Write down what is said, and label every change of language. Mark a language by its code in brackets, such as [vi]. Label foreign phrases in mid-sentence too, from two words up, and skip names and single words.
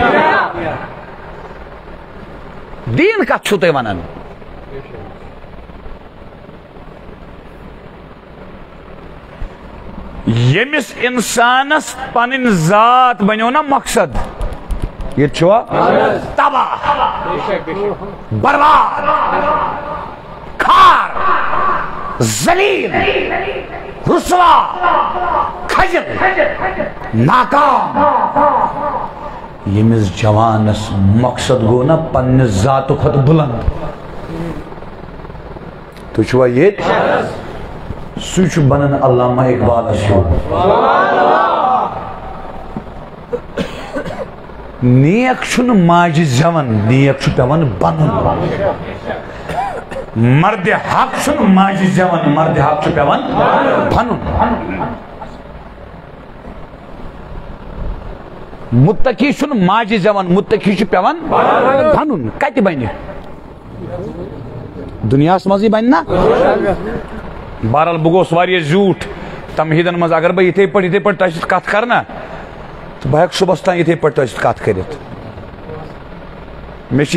[ks] دیٖن کتھ چھُو تُہۍ ونان ییٚمِس انسانس پنٕنۍ ذات بنیو نا مقصد یہ چھوا تباہ برباد کھار ذلیل رسوا کھجل ناکام یمس جوانس مقصد گو نا پنہ ذات کھت بلند تو چھوا یہ سوچ بنن علامہ اقبال شو نیک چھن ماجہ زیون نیک چھ پیوان بنن مرد حق چھن ماجہ زیون مرد حق چھ پیوان بنن متقی چھن ماجہ زیون متقی چھ پیوان بنن کتہ بنہ دنیا مزی بن نا بہرحال بہ گوس واریاہ زیوٹھ تمہیدن مز اگر بہ یتھے پٲٹھۍ تۄہہِ سۭتۍ کتھ کرنا تو بہ ہیٚکہٕ صبحس تام یتھے پٲٹھۍ تۄہہِ سۭتۍ کتھ کٔرِتھ